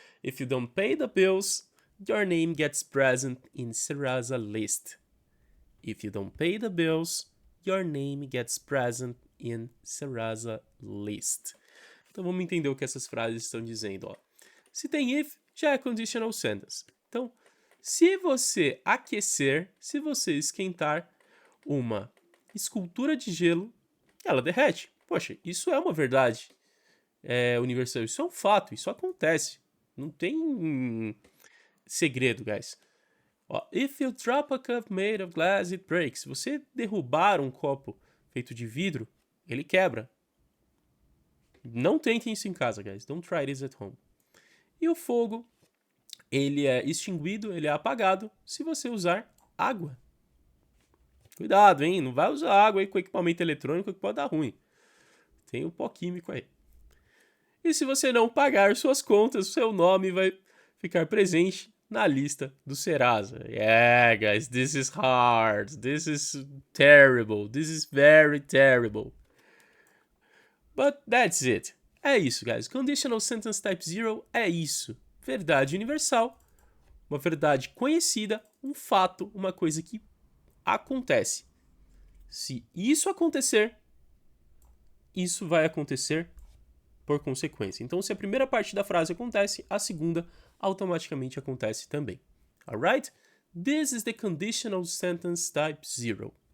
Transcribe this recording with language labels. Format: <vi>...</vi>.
<en>If you don't pay the bills, your name gets present in Serasa list. If you don't pay the bills, your name gets present in Serasa list.</en> <pt>Então vamos entender o que essas frases estão dizendo. Ó. Se tem if, já é conditional sentence. Então, se você aquecer, se você esquentar uma escultura de gelo, ela derrete. Poxa, isso é uma verdade universal. Isso é um fato, isso acontece. Não tem segredo, guys.</pt> <en>Ó, if you drop a cup made of glass, it breaks.</en> <pt>Se você derrubar um copo feito de vidro, ele quebra. Não tentem isso em casa, guys.</pt> <en>Don't try this at home.</en> <pt>E o fogo, ele é extinguido, ele é apagado se você usar água. Cuidado, hein? Não vai usar água aí com equipamento eletrônico que pode dar ruim. Tem um pó químico aí. E se você não pagar suas contas, seu nome vai ficar presente na lista do Serasa.</pt> <en>Yeah, guys, this is hard. This is terrible. This is very terrible. But that's it.</en> <pt>É isso, guys. Conditional Sentence Type 0 é isso. Verdade universal, uma verdade conhecida, um fato, uma coisa que acontece. Se isso acontecer, isso vai acontecer por consequência. Então, se a primeira parte da frase acontece, a segunda automaticamente acontece também.</pt> <en>Alright? This is the conditional sentence type 0.</en>